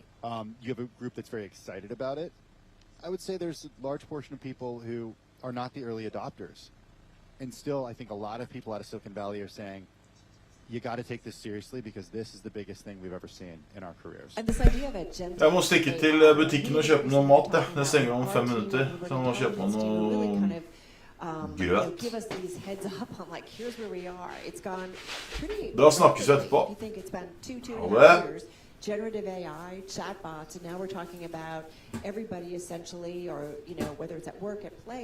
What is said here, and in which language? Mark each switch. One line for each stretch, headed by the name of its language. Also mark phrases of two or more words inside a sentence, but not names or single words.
English: You have a group that's very excited about it. I would say there's a large portion of people who are not the early adopters. And still, I think a lot of people out of Silicon Valley are saying, you got to take this seriously because this is the biggest thing we've ever seen in our careers. And this idea of a gentle
Norwegian: Jeg må stikke til butikken og kjøpe noe mat. Det stenger om 5 minutter, så jeg må kjøpe noe grøt.
English: Give us these heads up on, like, here's where we are. It's gone pretty.
Norwegian: Da snakkes vi etterpå.
English: You think it's been 2.5
Norwegian: Ha det.
English: years. Generative AI, chatbots, and now we're talking about everybody essentially, or, you know, whether it's at work, at play.